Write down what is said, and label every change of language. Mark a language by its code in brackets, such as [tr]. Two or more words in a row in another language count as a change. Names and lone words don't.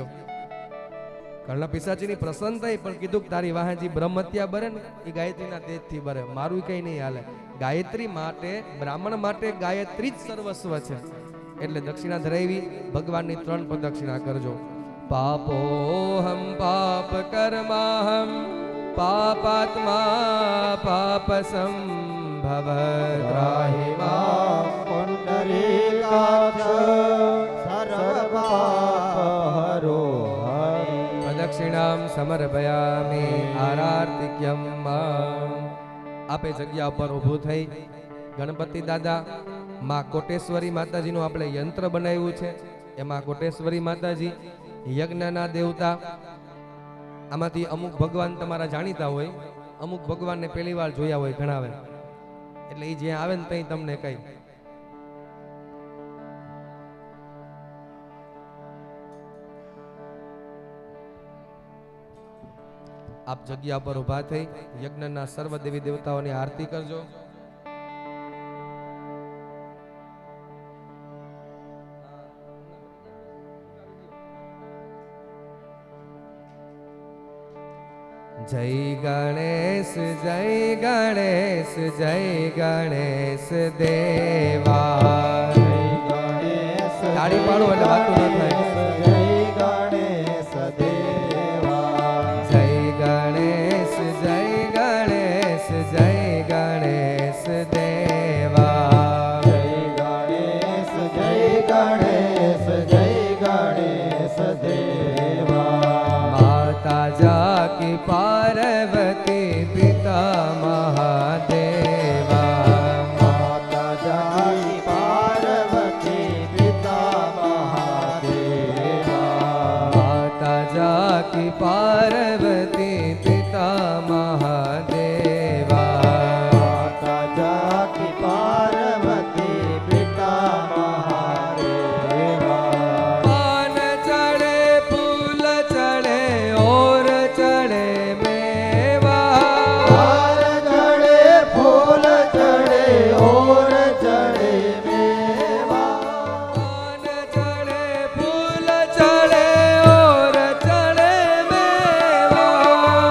[gu] કર્ણ પિશાચીની પ્રસન્ન થઈ, પણ કીધું કે તારી વાહજી બ્રહ્મત્યા બરે ને એ ગાયત્રીના તેજથી બરે, મારું કઈ નહીં હાલે. ગાયત્રી માટે, બ્રાહ્મણ માટે ગાયત્રી જ સર્વસ્વ છે. એટલે દક્ષિણા ધરાવી ભગવાનની 3 પ્રદક્ષિણા કરજો. [sa] पापोऽहं पापकर्माहं पापात्मा पापसंभव त्राहि मां पुण्डरीकाक्ष सर्वपापहरो हरि प्रदक्षिणां समर्पयामि आरार्तिक्यं माम्। [gu] આપે જગ્યા પર ઊભું થઈ ગણપતિ દાદા માં કોટેશ્વરી માતાજીનું આપણે યંત્ર બનાવ્યું છે, એમાં કોટેશ્વરી માતાજી યજ્ઞના દેવતા, આમાંથી અમુક ભગવાન તમારા જાણીતા હોય, અમુક ભગવાનને પહેલી વાર જોયા હોય ઘણાવે, એટલે એ જ્યાં આવે ને ત્યાં તમને કહી આપ જગ્યા પર ઊભા થઈ યજ્ઞના સર્વ દેવી દેવતાઓની આરતી કરજો। [hi] जय गणेश जय गणेश जय गणेश देवा। जय गणेश [gu] તાળી પાડો એટલે વાતું ન થાય। [hi] जय गणेश देवा जय गणेश जय गणेश जय गणेश देवा। जय गणेश जय गणेश जय गणेश देवा माता जाकी पार्वती पिता महादेवा। माता जाकी पार्वती पिता महादेवा माता जाकी पार्वती पिता महादेवा। माता जाकी पार्वती पिता महादेवा पान चढ़े फूल चढ़े और चढ़े मेवा। हार चढ़े फूल चढ़े और चढ़े मेवा पान चढ़े फूल चढ़े और चढ़े मेवा।